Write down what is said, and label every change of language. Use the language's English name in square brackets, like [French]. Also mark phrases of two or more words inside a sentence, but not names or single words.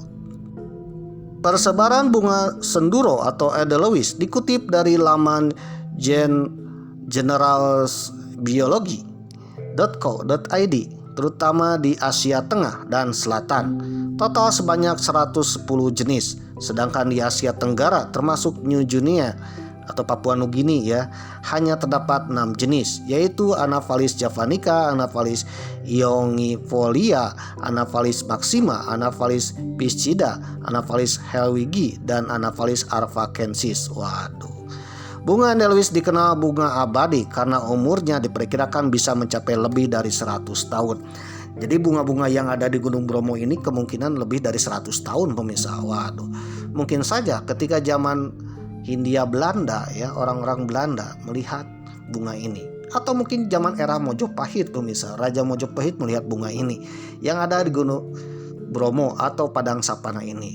[Indonesian] Persebaran bunga senduro atau Edelweiss dikutip dari laman generalsbiology.co.id, terutama di Asia Tengah dan Selatan. Total sebanyak 110 jenis, sedangkan di Asia Tenggara termasuk New Guinea atau Papua Nugini, ya, hanya terdapat 6 jenis, yaitu Anaphalis javanica, Anaphalis yongifolia, Anaphalis maxima, Anaphalis piscida, Anaphalis helwigi, dan Anaphalis arvacensis. Waduh. Bunga Edelweiss dikenal bunga abadi karena umurnya diperkirakan bisa mencapai lebih dari 100 tahun. Jadi bunga-bunga yang ada di Gunung Bromo ini kemungkinan lebih dari 100 tahun, pemirsa. Waduh. Mungkin saja ketika zaman Hindia Belanda, ya, orang-orang Belanda melihat bunga ini, atau mungkin zaman era Mojopahit, pemirsa, Raja Mojopahit melihat bunga ini yang ada di Gunung Bromo atau Padang Sapana ini.